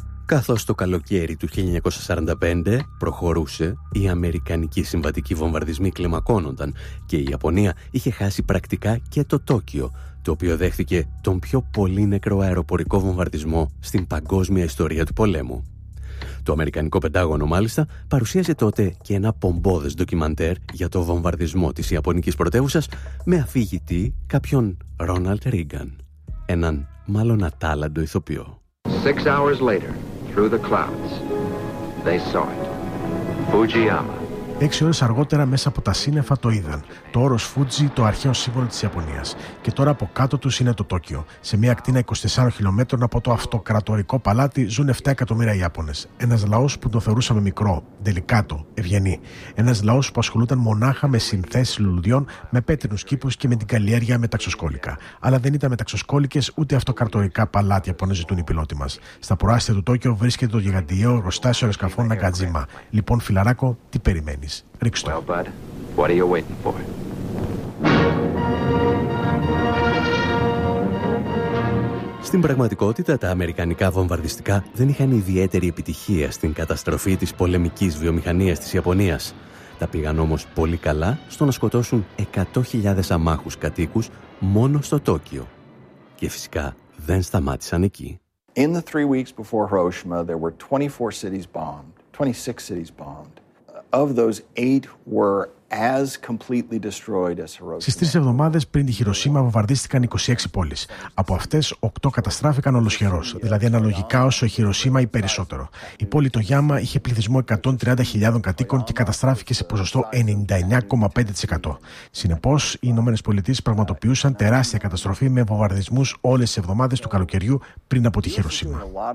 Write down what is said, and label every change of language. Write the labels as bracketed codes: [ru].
[el] Καθώς το καλοκαίρι του 1945 προχωρούσε, οι αμερικανικοί συμβατικοί βομβαρδισμοί κλιμακώνονταν και η Ιαπωνία είχε χάσει πρακτικά και το Τόκιο, το οποίο δέχθηκε τον πιο πολύ νεκρό αεροπορικό βομβαρδισμό στην παγκόσμια ιστορία του πολέμου. Το Αμερικανικό Πεντάγωνο, μάλιστα, παρουσίαζε τότε και ένα πομπόδες ντοκιμαντέρ για το βομβαρδισμό της Ιαπωνικής πρωτεύουσας με αφηγητή κάποιον Ρόναλντ Ρίγκαν, έναν μάλλον ατάλλαντο ηθοποιό. [en] 6 hours later, through the clouds, they saw it. Fujiyama. [el] 6 ώρες αργότερα, μέσα από τα σύννεφα το είδαν. Το όρος Fuji, το αρχαίο σύμβολο της Ιαπωνίας. Και τώρα από κάτω τους είναι το Τόκιο. Σε μια ακτίνα 24 χιλιόμετρων από το αυτοκρατορικό παλάτι ζουν 7 εκατομμύρια Ιάπωνες. Ένας λαός που τον θεωρούσαμε μικρό, δελικάτο, ευγενή. Ένας λαός που ασχολούταν μονάχα με συνθέσεις λουλουδιών, με πέτρινους κήπους και με την καλλιέργεια μεταξωσκόλικα. Αλλά δεν ήταν μεταξωσκόλικες ούτε αυτοκρατορικά παλάτια που αναζητούν οι πιλότοι μας. Στα προάστια του Τόκιο βρίσκεται το γιγαντιαίο αεροστάσιο αεροσκαφών Ναγκατζίμα. Λοιπόν, φιλαράκο, τι περιμένει. [en] Well, bud, what are you waiting for? [el] Στην πραγματικότητα, τα αμερικανικά βομβαρδιστικά δεν είχαν ιδιαίτερη επιτυχία στην καταστροφή της πολεμικής βιομηχανίας της Ιαπωνίας. Τα πήγαν όμως πολύ καλά στο να σκοτώσουν 100.000 αμάχους κατοίκους μόνο στο Τόκιο. Και φυσικά δεν σταμάτησαν εκεί. [en] In the 3 weeks before Hiroshima, there were 24 cities bombed, 26 cities bombed. Of those 8 were as completely destroyed as Hiroshima. [el] Στις 3 εβδομάδες πριν τη Χιροσίμα βομβαρδίστηκαν 26 πόλεις. Από αυτές, 8 καταστράφηκαν ολοσχερώς, δηλαδή αναλογικά όσο η Χιροσίμα ή περισσότερο. Η πόλη Τογιάμα είχε πληθυσμό 130.000 κατοίκων και καταστράφηκε σε ποσοστό 99,5%. Συνεπώς, οι Ηνωμένες Πολιτείες πραγματοποιούσαν τεράστια καταστροφή με βομβαρδισμούς όλες τις εβδομάδες του καλοκαιριού πριν από τη Χιροσίμα.